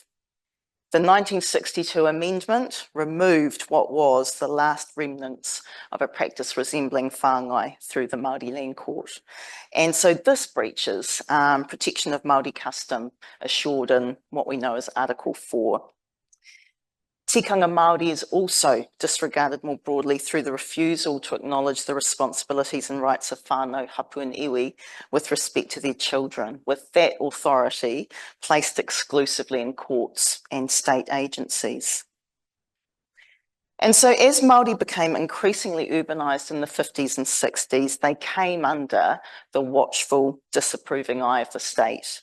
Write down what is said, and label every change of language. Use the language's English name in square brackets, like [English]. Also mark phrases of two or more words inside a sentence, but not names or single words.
[English] The 1962 amendment removed what was the last remnants of a practice resembling whāngai through the Māori Land Court. And so this breaches protection of Māori custom assured in what we know as Article 4. [Māori] Tikanga Māori [English] is also disregarded more broadly through the refusal to acknowledge the responsibilities and rights of [Māori] whānau hapu [English] and iwi with respect to their children, with that authority placed exclusively in courts and state agencies. And so as Māori became increasingly urbanised in the 50s and 60s, they came under the watchful, disapproving eye of the state.